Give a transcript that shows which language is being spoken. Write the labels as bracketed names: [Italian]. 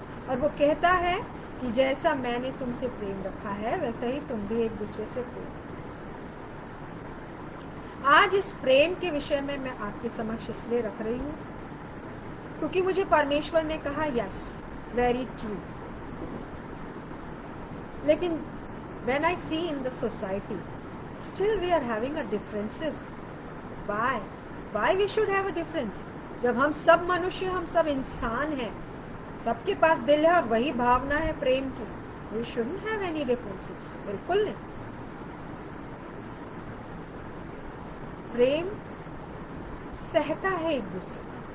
[Hindi] और वो कहता है कि जैसा मैंने तुमसे प्रेम रखा है वैसा ही तुम भी एक दूसरे से प्रेम। आज इस प्रेम के विषय में मैं आपके समक्ष इसलिए रख रही हूँ क्योंकि मुझे परमेश्वर ने कहा [English] Yes, very true. लेकिन when I see in the society, still we are having a differences. Why? Why we should have a difference? [Hindi] जब हम सब मनुष्य, हम सब इंसान हैं, सबके पास दिल है और वही भावना है प्रेम की, [English] we shouldn't have any differences. [Hindi] बिल्कुल नहीं। प्रेम सहता है एक दूसरे को।